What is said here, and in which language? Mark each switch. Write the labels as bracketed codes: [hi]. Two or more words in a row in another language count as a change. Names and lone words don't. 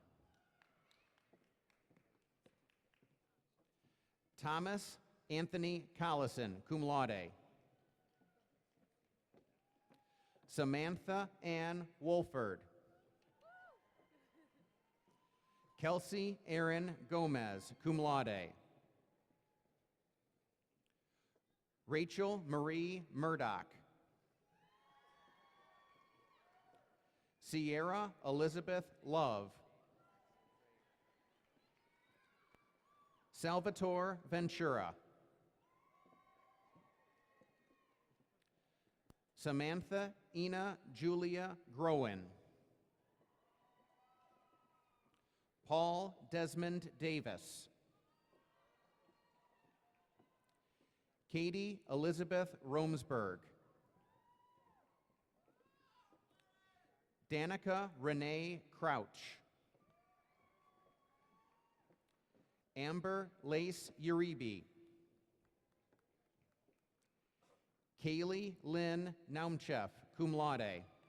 [en] Thomas Anthony Collison, [la] cum laude. [en] Samantha Ann Wolford. Kelsey Erin Gomez, [la] cum laude. [en] Rachel Marie Murdoch. Sierra Elizabeth Love. Salvatore Ventura. Samantha Ina Julia Groen. Paul Desmond Davis. Katie Elizabeth Romsberg. Danica Renee Crouch. Amber Lace Uribe. Kaylee Lynn Naumchef, [la] cum laude.